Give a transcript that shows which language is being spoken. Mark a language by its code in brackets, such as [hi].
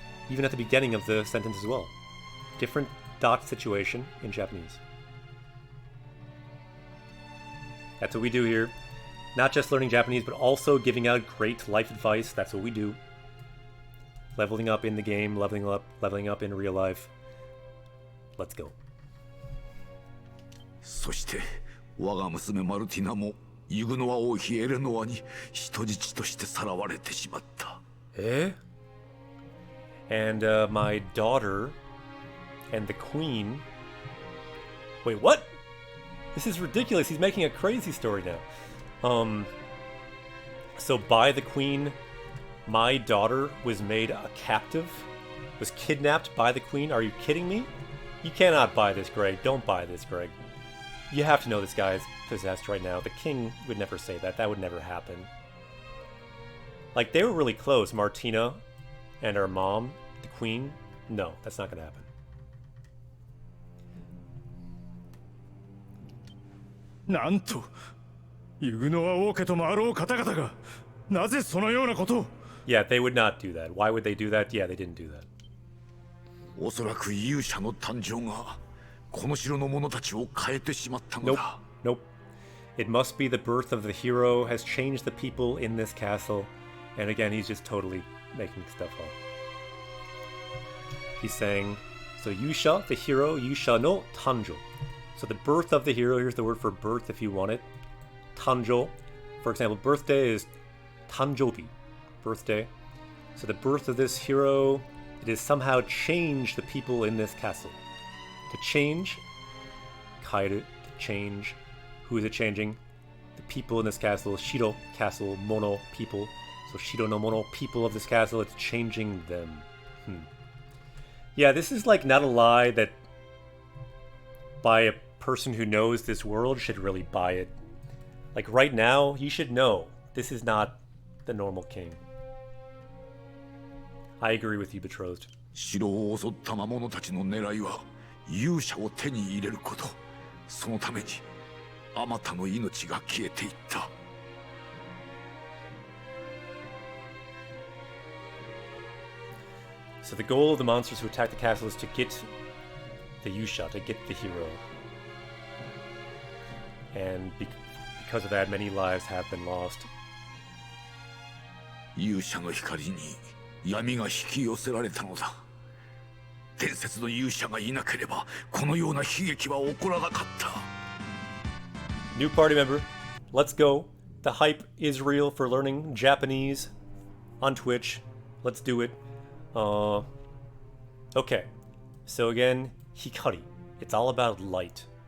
[en] Even at the beginning of the sentence as well. Different dot situation in Japanese. That's what we do here. Not just learning Japanese, but also giving out great life advice. That's what we do. Leveling up in the game, leveling up in real life. Let's go. [ja] そして我が娘マルティナもユグノア王妃エレノアに人質としてさらわれてしまった。 [en] And my daughter and the queen... Wait, what? This is ridiculous. He's making a crazy story now. So by the queen, my daughter was made a captive? Was kidnapped by the queen? Are you kidding me? You cannot buy this, Greg. Don't buy this, Greg. You have to know this guy is possessed right now. The king would never say that. That would never happen. Like, they were really close, Martina and her mom, the queen. No, that's not gonna happen. [ja] なんとユグノア王家ともあろう方々がなぜそのようなことを [en] Yeah, they would not do that. Why would they do that? Yeah, they didn't do that. [ja] おそらく勇者の誕生がこの城の者たちを変えてしまったの [en] Nope. [ja] だ。 [en] Nope. It must be the birth of the hero has changed the people in this castle. And again, he's just totally making stuff up. He's saying, so Yusha, the hero, [ja] Yusha no Tanjo. [en] So the birth of the hero, here's the word for birth if you want it. Tanjo. For example, birthday is Tanjobi. Birthday. So the birth of this hero, it has somehow changed the people in this castle. To change, kairu, to change. Who is it changing? The people in this castle, Shiro Castle, Mono people. So [ja] Shiro no Mono, [en] people of this castle, it's changing them. Yeah, this is like not a lie that by a person who knows this world should really buy it. Like right now, you should know this is not the normal king. I agree with you, betrothed. [ja] 城を襲った魔物たちの狙いは勇者を手に入れること。そのためにあまたの命が消えていった。 So the goal of the monsters who attack the castle is to get the Yusha, to get the hero. And because of that, many lives have been lost. 勇者の光に闇が引き寄せられたのだ。伝説の勇者がいなければこのような悲劇は起こらなかった。 [en] New party member, let's go. The hype is real for learning Japanese on Twitch. Let's do it. Okay. So again, Hikari. It's all about light.